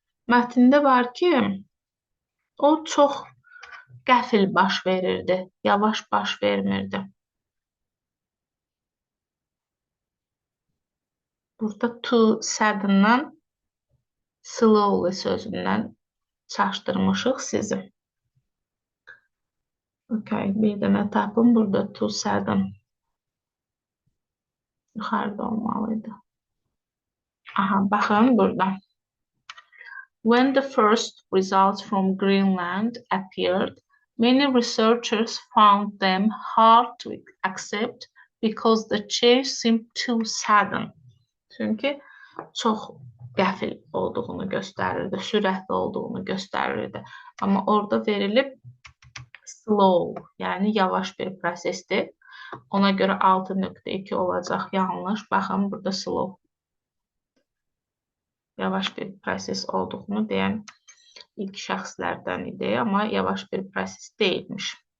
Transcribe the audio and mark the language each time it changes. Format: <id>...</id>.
<az>Mətndə var ki, o çox qəfil baş verirdi, yavaş baş vermirdi. Burada to sudden-dan slowly sözündən çaşdırmışıq sizi. Okay, bir dənə tapın. Burada to sudden yuxarıda olmalıydı. Baxın burada.</az> <en>When the first results from Greenland appeared, many researchers found them hard to accept because the change seemed too sudden.</en> <az>Çünki çox qəfil olduğunu göstərirdi, sürətli olduğunu göstərirdi. Amma orada verilib slow, yəni yavaş bir prosesdir. Ona görə 6.2 olacaq yanlış. Baxın, burada slow. Yavaş bir proses olduğunu deyən ilk şəxslərdən idi, amma yavaş bir proses deyilmiş.</az>